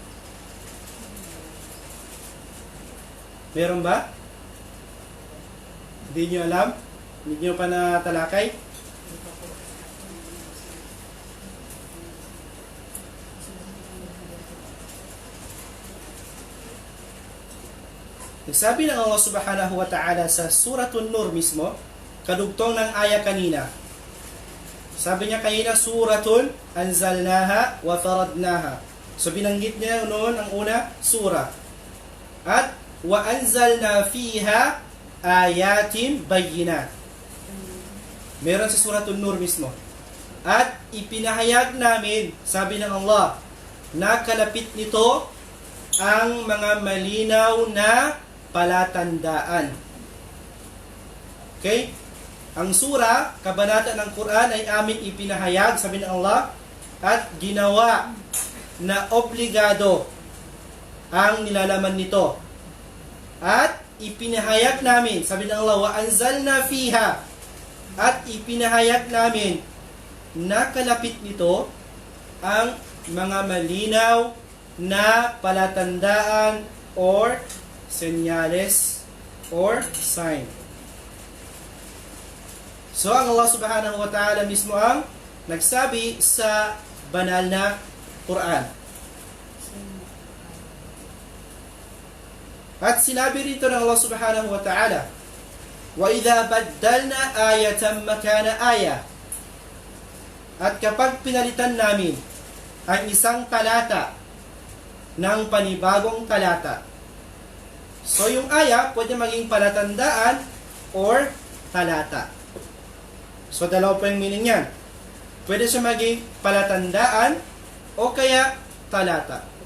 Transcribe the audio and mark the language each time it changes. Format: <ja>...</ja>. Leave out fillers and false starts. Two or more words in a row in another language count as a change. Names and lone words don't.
<tl>Meron ba? Hindi nyo alam? Hindi nyo pa natalakay? Nagsabi ng Allah</tl> <ar>سبحانه وتعالى</ar> <tl>sa Suratul Nur mismo, kadugtong ng aya kanina. Sabi niya kanina,</tl> <ar>سورة أنزلناها وفرضناها.</ar> <tl>So binanggit niya noon ang una, surah.</tl> <ar>At وأنزلنا فيها آيات بينات.</ar> <tl>Meron sa Suratul Nur mismo. At ipinahayag namin, sabi ng Allah, na kalapit nito ang mga malinaw na palatandaan. Okay? Ang sura, kabanata ng Quran ay amin ipinahayag, sabi ng Allah, at ginawa na obligado ang nilalaman nito. At ipinahayag namin, sabi ng Allah,</tl> <ar>وأنزلنا فيها,</ar> <tl>at ipinahayag namin na kalapit nito ang mga malinaw na palatandaan or senyales</tl> <en>or sign.</en> <tl>So, ang Allah</tl> <ar>سبحانه وتعالى</ar> <tl>mismo ang nagsabi sa banal na Quran. At sinabi rito ng Allah</tl> <ar>سبحانه وتعالى, وَإِذَا بَدَّلْنَا آيَةً مَكَانَ آيَةً.</ar> <tl>At kapag pinalitan namin ang isang talata ng panibagong talata. So, yung aya pwede maging palatandaan or talata. So, dalawa po yung meaning yan. Pwede siya maging palatandaan o kaya talata.</tl>